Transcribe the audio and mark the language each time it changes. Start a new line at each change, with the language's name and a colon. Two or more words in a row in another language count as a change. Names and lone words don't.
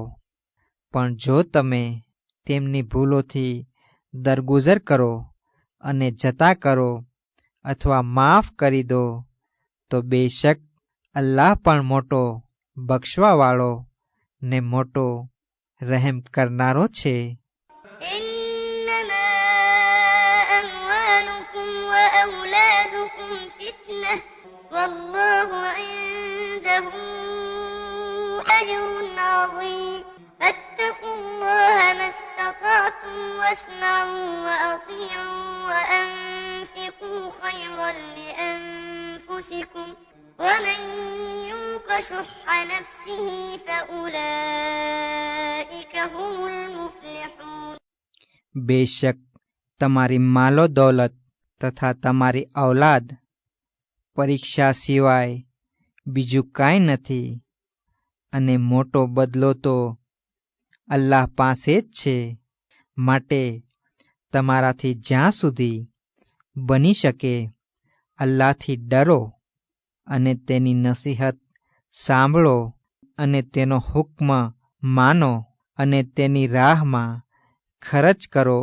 Gujarati: પણ જો તમે તેમની ભૂલોથી દરગુજર કરો અને જતા કરો અથવા માફ કરી દો તો બેશક અલ્લાહ પણ મોટો બક્ષવાવાળો ને મોટો રહેમ કરનારો છે.
Arabic: والله عنده أجر عظيم. فاتقوا الله ما استطعتم واسمعوا وأطيعوا وأنفقوا خيرا لأنفسكم ومن يوق شح نفسه فأولئك هم المفلحون.
Gujarati: બેશક તમારી માલો દૌલત તથા તમારી ઔલાદ પરીક્ષા સિવાય બીજું કાંઈ નથી, અને મોટો બદલો તો અલ્લાહ પાસે જ છે. માટે તમારાથી જ્યાં સુધી બની શકે અલ્લાહથી ડરો અને તેની નસીહત સાંભળો અને તેનો હુક્મ માનો અને તેની રાહમાં ખર્ચ કરો.